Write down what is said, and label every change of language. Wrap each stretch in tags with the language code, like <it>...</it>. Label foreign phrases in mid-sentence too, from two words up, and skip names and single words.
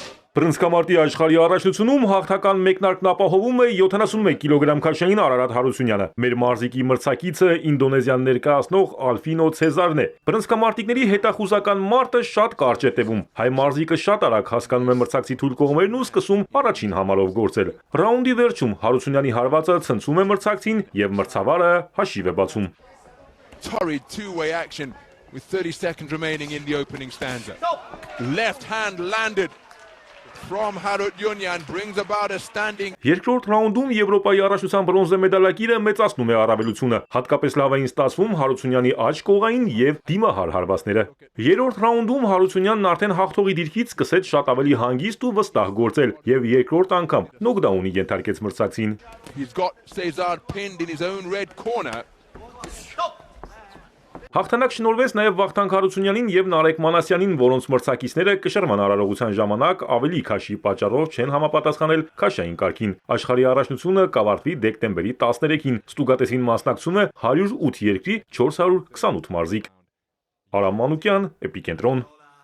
<hy>Բռնցքամարտի աշխարհի առաջնությունում հաղթական մեկնարկն ապահովում է 71 կիլոգրամ քաշային Արարատ Հարությունյանը։ Մեր մարզիկի մրցակիցը ինդոնեզիան ներկայացնող Ալֆինո Ցեզարն է։ Բռնցքամարտիկների հետախուզական մարտը շատ կարճ է տևում։ Հայ մարզիկը շատ արագ հասկանում է մրցակցի թույլ կողմերն ու սկսում առաջին համարով գործել։ Ռաունդի վերջում Հարությունյանի հարվածը ցնցում է մրցակցին եւ մրցավարը հաշիվ է բացում։</hy> <en>Torrid two-way action with 30 seconds remaining in the opening stanza. Left hand landed from Harutyunyan brings about a standing.</en> <hy>Երկրորդ ռաունդում Եվրոպայի առաջնության բրոնզե մեդալակիրը մեծացնում է առավելությունը։ Հատկապես լավ էին ստացվում Հարությունյանի աջ կողային եւ դիմահար հարվածները։ Երրորդ ռաունդում Հարությունյանն արդեն հաղթողի դիրքից սկսեց շատ ավելի հանգիստ ու վստահ գործել եւ երկրորդ անգամ նոկդաունի ենթարկեց մրցակցին։</hy> <en>He's got Cesar pinned in his own red corner.</en> <hy>Հաղթանակ շնորհվեց նաև Վախթանգ Հարությունյանին եւ Նարեկ Մանասյանին, որոնց մրցակիցները կշռման արարողության ժամանակ ավելի քաշի պատճառով չեն համապատասխանել քաշային կարգին։ Աշխարհի առաջնությունը կավարտվի դեկտեմբերի 13-ին։ Ստուգատեսին մասնակցում է 108 երկրի 428 մարզիկ։ Արամ Մանուկյան, Էպիկենտրոն։</hy>